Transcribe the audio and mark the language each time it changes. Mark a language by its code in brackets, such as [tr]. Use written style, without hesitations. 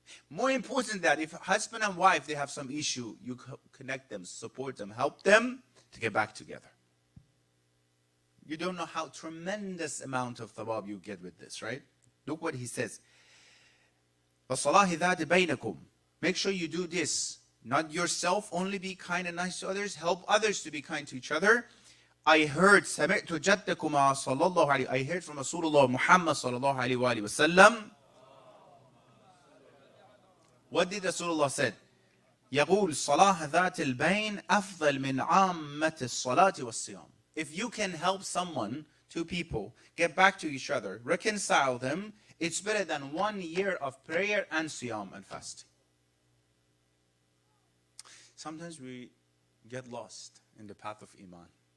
[en] More important than that, if husband and wife, they have some issue, you connect them, support them, help them to get back together. You don't know how tremendous amount of thawab you get with this, right? Look what he says. [ar] وَصَلَاهِ ذَاتِ بَيْنَكُمْ. [en] Make sure you do this. Not yourself, only be kind and nice to others. Help others to be kind to each other. I heard [ar] سَمِعْتُ جَدَّكُمَا صَلَّى اللَّهُ عَلَيْهِ. [en] I heard from Rasulullah Muhammad sallallahu alayhi wa sallam. What did Rasulullah said? [ar] يقول صلاح ذات البين أفضل من عامة الصلاة والصيام. [en] If you can help someone, two people, get back to each other, reconcile them, it's better than 1 year of prayer and siyam and fasting. Sometimes we get lost in the path of iman.